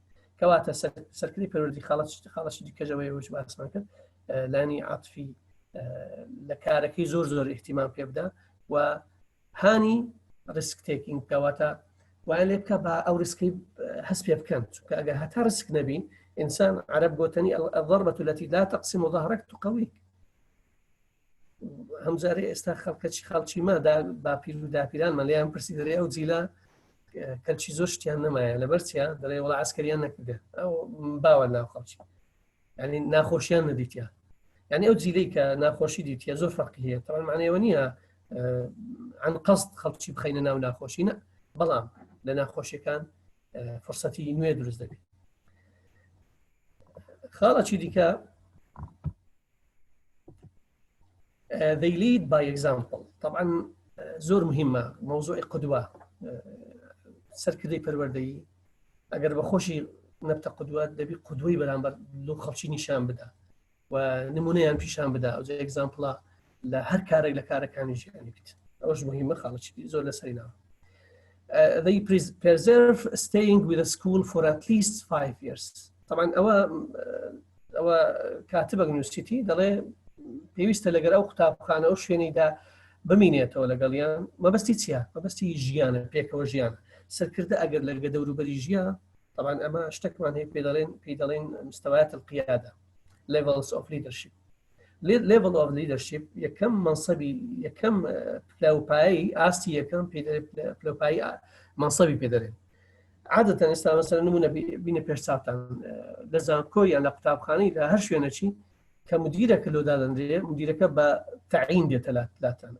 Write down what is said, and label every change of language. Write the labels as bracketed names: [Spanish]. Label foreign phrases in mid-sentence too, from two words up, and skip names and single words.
[Central Kurdish] کەواتە سەرکردی پەروەردەی خاڵەتی دیکەژەوەی وش باسمان کرد لایەنی عاتیفی لە کارەکەی زۆر احتیمام پێ بدە و هانی ریسک تێکینگ کەواتە وایان لێ بکە بە ئەو ریسکەی هەست پێ بکەن، چونکە ئەگەر هەتا ریسک نەبی ئینسان عەرەب گوتنی [Arabic] الضربة التي لا تقسم ظهرك تقويك. [Central Kurdish] هەمجارێ ئێستا خەڵکی ما باپیر و داپیرانمان لێیان پرسی دەرێ ئەو جیلا کەلکی زۆر شتیان نەمایە لەبەر چیە دەڵێ وەڵا عەسکەریان نەکردێ ئەو باوە ناو خەڵکی یعنی ناخۆشیان نەدیتیا، یعنی ئەو جیلەی کە ناخۆشی دیتە زۆر فەرقی هەیە. طبعا معنیەوە نییە عن قەست خەڵکی بخەینە ناو ناخۆشی نە، بەڵام لە ناخۆشیەکان فرسەتی نوێ دروست دەبێت. خاڵەکی دیکە [English] they lead by example. [Central Kurdish] طبعا زۆر مهمە مەوزوعی قودوە سەرکردەی پەروەردەیی ئەگەر بە خۆشی نەبتە قودوە دەبی قودوەی بەرامبەر لەو خەڵکی نیشان بدە و نمونەیان پیشان بدە ئەو ئەگزامپڵە لە هەر کارێک لە کارەکانی ژیانی بیت. ئەوەش مهمە خاڵەکی زۆر لەسەری ناوە. [English] They preserve staying with the school for at least 5 years. [Central Kurdish] طبعا ئەوە کاتبەک نووسیتی دەڵێ پێویستە لەگەر ئەو قوتابخانە ئەو شوێنەیدا بمینێتەوە لەگەڵیان. مەبەستی چییە؟ مەبەستی ژیانە، پێکەوە ژیانە. سەرکردە ئەگەر لەگە دەوروبەری ژیە طبعا ئەمە شتێکمان هەیە پێی دەڵێن [Arabic] مستەوایات القیادە [English] levels of leadership. level of leadership [Central Kurdish] یەکەم منسەبی یەکەم پلاوپایی ئاستی یەکەم پلاوپایی منسەبی پێدەرێن. عادەتەن ئێستا مەسەلەن نمونە بینە پێش چاوتان لە زانکۆ یان لە قوتابخانەی لە هەر شوێنەچی کە مدیرەکە لۆدادەنرێ مدیرەکە بە تەعین دێتە لاتانە.